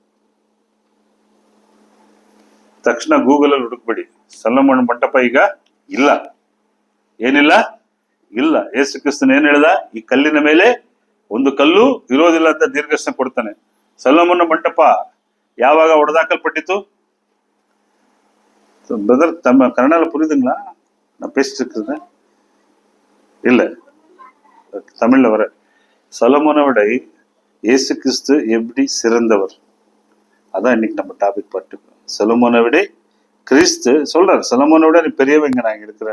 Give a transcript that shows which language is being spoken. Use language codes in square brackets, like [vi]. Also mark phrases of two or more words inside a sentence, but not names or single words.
[kn] ತಕ್ಷಣ ಗೂಗಲ್ ಅಲ್ಲಿ ಹುಡುಕ್ಬಿಡಿ, ಸೊಲೊಮೋನ ಮಂಟಪ ಈಗ ಇಲ್ಲ. ಏನಿಲ್ಲ? ಇಲ್ಲ. ಯೇಸು ಕ್ರಿಸ್ತನು ಏನ್ ಹೇಳ್ದ? ಈ ಕಲ್ಲಿನ ಮೇಲೆ ಒಂದು ಕಲ್ಲು ಇರೋದಿಲ್ಲ ಅಂತ ದೀರ್ಘದರ್ಶನ ಕೊಡ್ತಾನೆ. ಸೊಲೊಮೋನ ಮಂಟಪ ಯಾವಾಗ ಹೊಡೆದಾಕಲ್ಪಟ್ಟಿತು? [ta] பிரதர் கன்னடால புரியுதுங்களா? நான் பேசிட்டு இருக்கிறது இல்ல, தமிழ்ல வர. சொலமோனை விட இயேசு கிறிஸ்து எப்படி சிறந்தவர், அதான் இன்னைக்கு நம்ம டாபிக் பார்த்துக்கோம். சொலமோனை விட கிறிஸ்து சொல்றாரு, சொலமோனை விட நீ பெரியவங்க நான் இருக்கிறேன்.